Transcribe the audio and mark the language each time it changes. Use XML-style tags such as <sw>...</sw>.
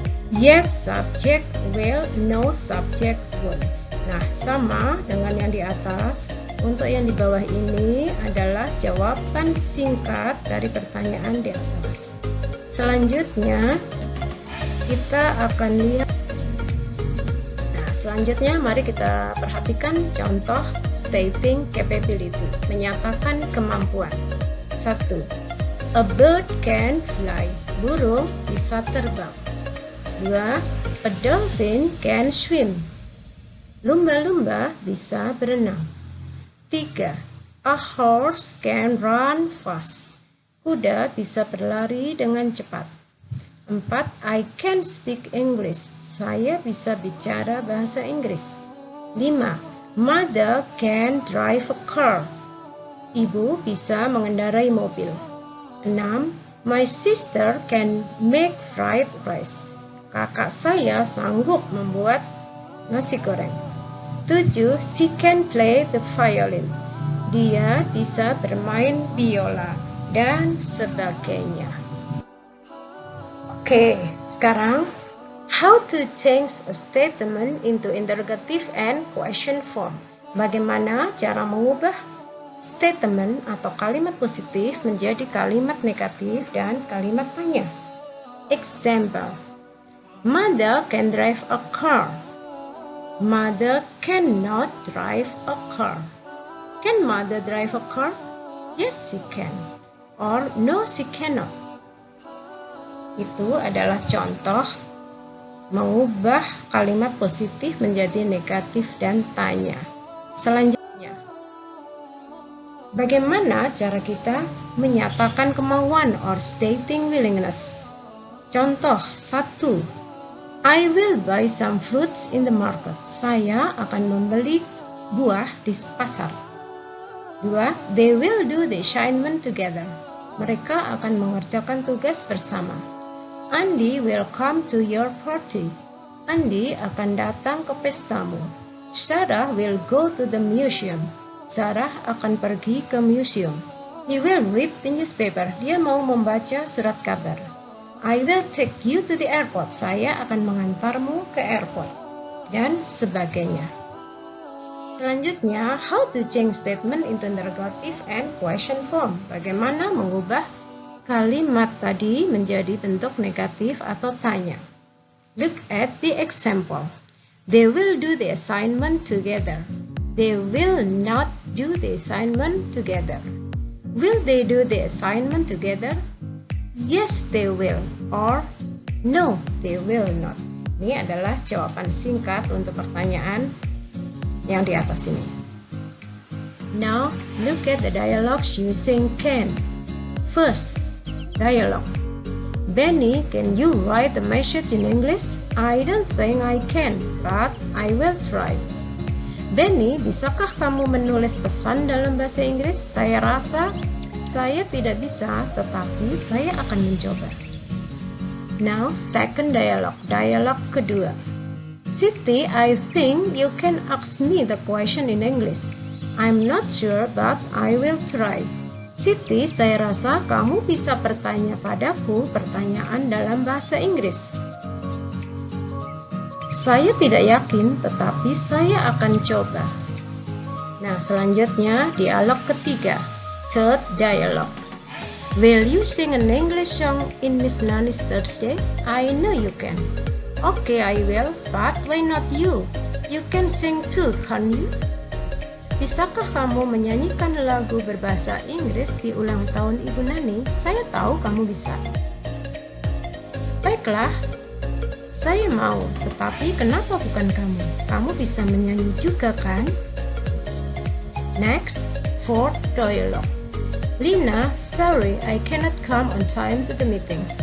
<en>Yes subject will, no subject won't.</en> <id>Nah, sama dengan yang di atas. Untuk yang di bawah ini adalah jawaban singkat dari pertanyaan di atas. Selanjutnya kita akan lihat. Nah, selanjutnya mari kita perhatikan contoh</id> <en>stating capability,</en> <id>menyatakan kemampuan. 1.</id> <en>A bird can fly.</en> <id>Burung bisa terbang.</id> <en>2. A dolphin can swim.</en> <id>Lumba-lumba bisa berenang.</id> <en>3. A horse can run fast.</en> <id>Kuda bisa berlari dengan cepat. 4.</id> <en>I can speak English.</en> <id>Saya bisa bicara bahasa Inggris. 5.</id> <en>Mother can drive a car.</en> <id>Ibu bisa mengendarai mobil. 6.</id> <en>My sister can make fried rice.</en> <id>Kakak saya sanggup membuat nasi goreng. 7.</id> <en>She can play the violin.</en> <id>Dia bisa bermain biola dan sebagainya. Oke, sekarang</id> <en>how to change a statement into interrogative and question form.</en> <id>Bagaimana cara mengubah statement atau kalimat positif menjadi kalimat negatif dan kalimat tanya. Example.</id> <en>Mother can drive a car. Mother cannot drive a car. Can mother drive a car? Yes, she can. Or no, she cannot.</en> <id>Itu adalah contoh mengubah kalimat positif menjadi negatif dan tanya. Selanjutnya, bagaimana cara kita menyatakan kemauan or</id> <en>stating willingness?</en> <id>Contoh 1.</id> <en>I will buy some fruits in the market.</en> <id>Saya akan membeli buah di pasar.</id> <en>2. They will do the assignment together.</en> <id>Mereka akan mengerjakan tugas bersama.</id> <en>Andy will come to your party.</en> <id>Andy akan datang ke pestamu.</id> <en>Sarah will go to the museum.</en> <id>Sarah akan pergi ke museum.</id> <en>He will read the newspaper.</en> <id>Dia mau membaca surat kabar.</id> <en>I will take you to the airport.</en> <id>Saya akan mengantarmu ke airport. Dan sebagainya. Selanjutnya,</id> <en>how to change statement into interrogative and question form.</en> <id>Bagaimana mengubah kalimat tadi menjadi bentuk negatif atau tanya.</id> <en>Look at the example. They will do the assignment together. They will not do the assignment together. Will they do the assignment together? Yes, they will. Or no, they will not.</en> <id>Ini adalah jawaban singkat untuk pertanyaan yang di atas ini.</id> <en>Now, look at the dialogues using can. First, dialogue. Benny, can you write the message in English? I don't think I can, but I will try.</en> <id>Benny, bisakah kamu menulis pesan dalam bahasa Inggris? Saya rasa saya tidak bisa, tetapi saya akan mencoba.</id> <en>Now, second dialogue. Dialogue kedua. Siti, I think you can ask me the question in English. I'm not sure, but I will try.</en> <id>Siti, saya rasa kamu bisa bertanya padaku pertanyaan dalam bahasa Inggris. Saya tidak yakin, tetapi saya akan coba. Nah, selanjutnya dialog ketiga.</id> <en>Third dialogue. Will you sing an English song in Miss Nani's birthday? I know you can. Okay, I will, but why not you? You can sing too, can't you?</en> <id>Bisakah kamu menyanyikan lagu berbahasa Inggris di ulang tahun Ibu Nani? Saya tahu kamu bisa. Baiklah, saya mau, tetapi kenapa bukan kamu? Kamu bisa menyanyi juga kan?</id> <en>Next, fourth dialogue. Lina, sorry, I cannot come on time to the meeting.</en>